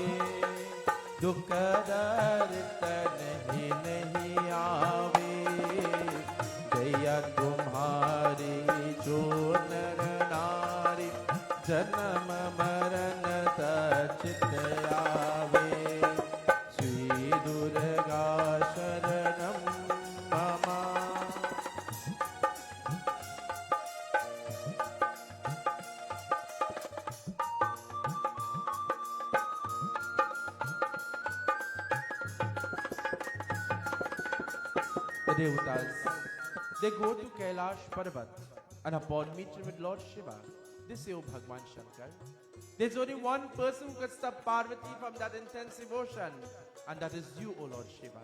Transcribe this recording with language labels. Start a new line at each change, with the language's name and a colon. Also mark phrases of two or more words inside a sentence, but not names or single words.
Hindi: दुख दर्द नहीं आवे जया तुम्हारी जो नर नारी जन्म मरण सचित आवे श्री दुर्गा शरणम मम
English: Devatas, they go to Kailash Parvat and upon meeting with Lord Shiva, they say, "O Bhagwan Shankar, there's only one person who could stop Parvati from that intense devotion, and that is you, O Lord Shiva."